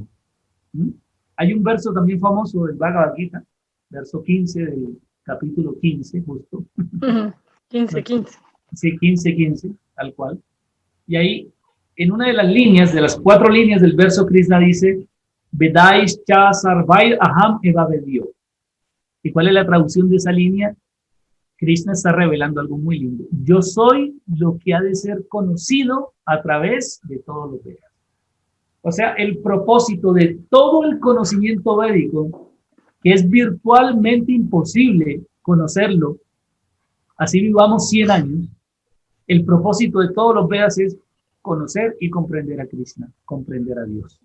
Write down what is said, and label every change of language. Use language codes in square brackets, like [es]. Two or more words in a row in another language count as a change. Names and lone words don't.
[es] Hay un verso también famoso del Bhagavad Gita, verso 15 del capítulo 15, justo. 15. Sí, 15, tal cual. Y ahí en una de las líneas, de las 4 líneas del verso, Krishna dice, [sa] Vedais cha sarvai aham eva vedio. [es] ¿Y cuál es la traducción de esa línea? Krishna está revelando algo muy lindo. Yo soy lo que ha de ser conocido a través de todos los Vedas. O sea, el propósito de todo el conocimiento védico, que es virtualmente imposible conocerlo, así vivamos 100 años, el propósito de todos los Vedas es conocer y comprender a Krishna, comprender a Dios.